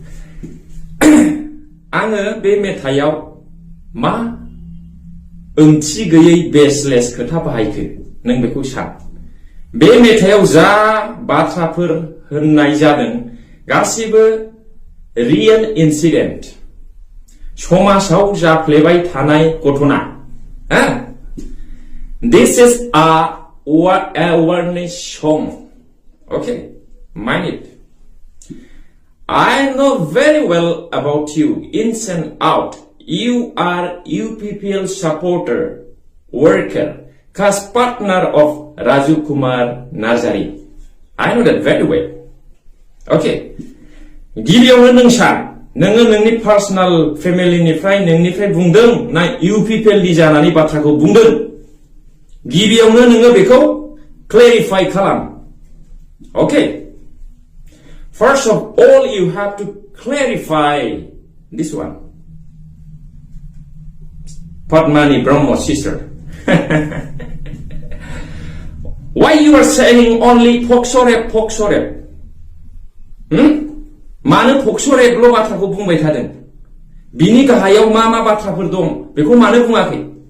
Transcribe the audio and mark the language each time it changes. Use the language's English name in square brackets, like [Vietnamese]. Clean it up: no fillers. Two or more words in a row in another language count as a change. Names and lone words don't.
[Bodo] आङो बे मेथाइयाव मा ओंथि गैयै बेसलेस खोथा बाहायखो नों बेखौ सान बे मेथाइयाव जा बाथ्राफोर होननाय जादों गासिबो [English] real incident [Bodo] समाजाव जाफ्लेबाय थानाय घटना [English] This is a awareness song okay mind it I know very well about you ins and out you are UPPL supporter worker cast partner of Raju Kumar Nazari I know that very well okay [Bodo] गिबियावनो नों सान नोङो नोंनि पार्सोनेल फेमिलिनिफ्राय नोंनिफ्राय बुंदों ना UPPL नि जानानै बाथ्राखौ बुंदों गिबियावनो नोङो बेखौ क्लेरिफाइ खालाम [English] okay first of all you have to clarify this one Padmani Brahmo sister why you are saying only Pocso rape [Bodo] मानो पक्सो रेपल' बाथ्राखौ बुंबाय थादों बिनि गाहायाव मा बाथ्राफोर दं बेखौ मानो बुङाखै